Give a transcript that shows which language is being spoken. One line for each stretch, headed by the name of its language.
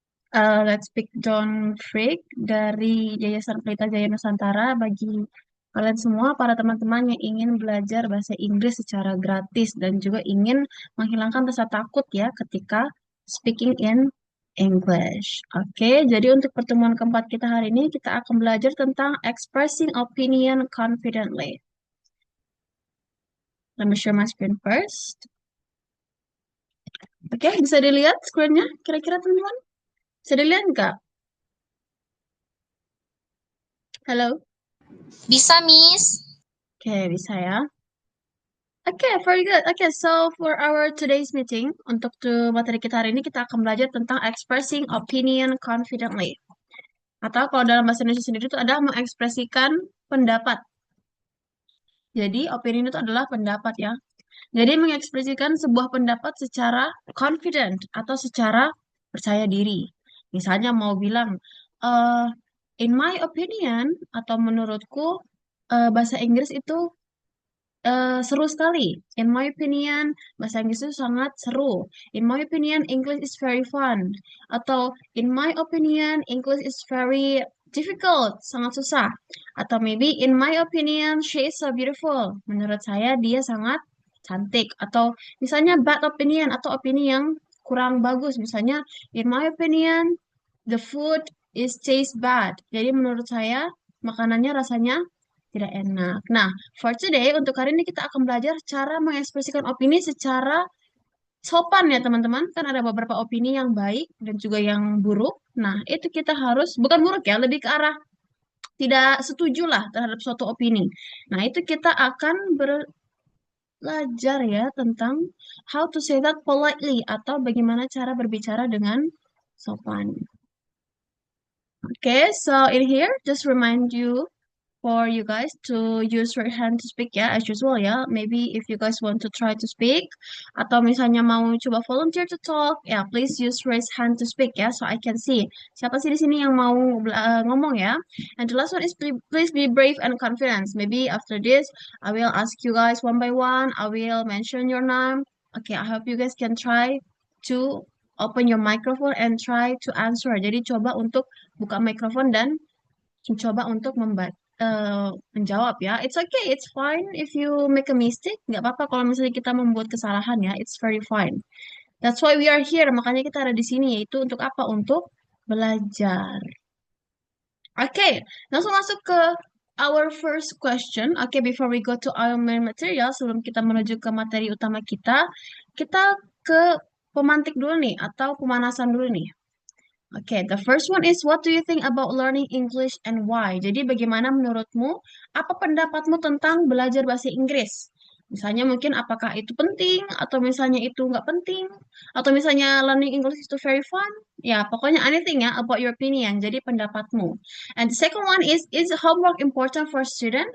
Indonesian: Let's pick John Frick dari Yayasan Pelita Jaya Nusantara bagi kalian semua, para teman-teman yang ingin belajar bahasa Inggris secara gratis dan juga ingin menghilangkan rasa takut ya ketika
English: speaking in English.
Indonesian: Oke, jadi untuk pertemuan keempat kita hari ini kita akan belajar tentang expressing opinion confidently.
English: Let me share my screen first.
Indonesian: Oke, bisa dilihat screen-nya kira-kira teman-teman? Bisa dilihat nggak? Halo? Bisa, Miss. Oke, bisa ya.
English: Okay, very good. Okay, so for our today's meeting,
Indonesian: untuk materi kita hari ini kita akan belajar tentang
English: expressing opinion confidently.
Indonesian: Atau kalau dalam bahasa Indonesia sendiri itu adalah mengekspresikan pendapat. Jadi, opinion itu adalah pendapat ya. Jadi, mengekspresikan sebuah pendapat secara confident atau secara percaya diri. Misalnya mau bilang, eh
English: in my opinion
Indonesian: atau menurutku bahasa Inggris itu seru sekali.
English: In my opinion,
Indonesian: bahasa Inggris itu sangat seru.
English: In my opinion, English is very fun. Atau in my opinion, English is very difficult,
Indonesian: sangat susah.
English: Atau maybe in my opinion, she is so beautiful.
Indonesian: Menurut saya dia sangat cantik. Atau misalnya
English: bad opinion
Indonesian: atau opini yang kurang bagus.
English: Misalnya in my opinion, the food is taste bad.
Indonesian: Jadi menurut saya makanannya rasanya tidak enak. Nah,
English: for today,
Indonesian: untuk hari ini kita akan belajar cara mengekspresikan opini secara sopan ya teman-teman. Kan ada beberapa opini yang baik dan juga yang buruk. Nah, itu kita harus, bukan buruk ya, lebih ke arah tidak setuju lah terhadap suatu opini. Nah, itu kita akan belajar ya tentang
English: how to say that politely
Indonesian: atau bagaimana cara berbicara dengan sopan.
English: Okay, so in here, just remind you for you guys to use your hand to speak ya, as usual ya. Maybe if you guys want to try to speak,
Indonesian: atau misalnya mau coba
English: volunteer to talk, ya please use raise hand to speak ya, so I can see
Indonesian: siapa sih di sini yang mau ngomong ya.
English: And the last one is please be brave and confident. Maybe after this, I will ask you guys one by one. I will mention your name. Okay, I hope you guys can try to open your microphone and try to answer.
Indonesian: Jadi coba untuk buka mikrofon dan coba untuk menjawab ya.
English: It's okay, it's fine if you make a mistake.
Indonesian: Nggak apa-apa kalau misalnya kita membuat kesalahan ya.
English: It's very fine. That's why we are here.
Indonesian: Makanya kita ada di sini yaitu untuk apa? Untuk belajar. Oke, langsung masuk ke
English: our first question.
Indonesian: Oke,
English: before we go to our main material,
Indonesian: sebelum kita menuju ke materi utama kita ke pemantik dulu nih atau pemanasan dulu nih.
English: Oke, the first one is what do you think about learning English and why?
Indonesian: Jadi bagaimana menurutmu, apa pendapatmu tentang belajar bahasa Inggris? Misalnya mungkin apakah itu penting, atau misalnya itu nggak penting, atau misalnya learning English itu
English: very fun?
Indonesian: Ya, pokoknya anything ya
English: about your opinion,
Indonesian: jadi pendapatmu.
English: And the second one is homework important for student?